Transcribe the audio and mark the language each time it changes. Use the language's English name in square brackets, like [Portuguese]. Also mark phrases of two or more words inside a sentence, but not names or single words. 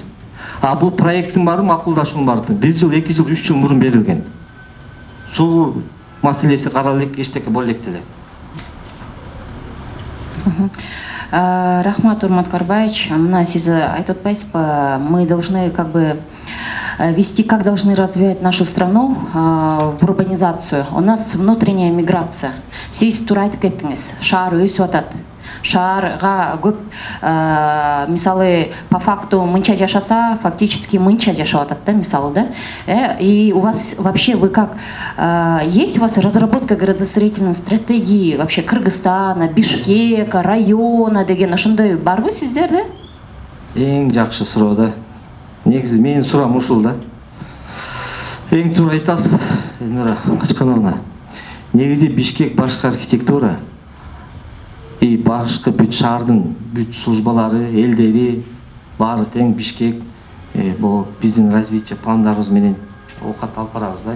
[Kyrgyz] А бул проекттин баары макулдашуунун баары 1 жыл, 2 жыл, 3 жыл мурун берилген. Суу маселеси каралык, эчтеке боло элек деле. Рахмат, Урмат Карбаевич. Мына сиз айтып атпайсызбы, [Russian] мы должны как бы вести, как должны развивать нашу страну в урбанизацию. У нас внутренняя миграция. [Kyrgyz] Сиз туура айтып кеттиңиз, шаар өсүп атат. Шаарга көп, мисалы, [Russian] по факту [Kyrgyz] мынча жашаса, фактически мынча жашап атат да, мисалы, да. [Russian] И у вас вообще, вы как, есть у вас разработка градостроительной стратегии вообще Кыргызстана, Бишкека, района [Kyrgyz] деген ошондой барбы сиздер, да? Эң жакшы суроо да. Негизи менин суроом ушул да. Эң туура айтасыз, Элнура Качкановна. Негизи Бишкек башкы архитектура и башкы бүт шаардын бүт службалары, элдери баары тең Бишкек бул биздин развитие пландарыбыз менен оокат алып барабыз да.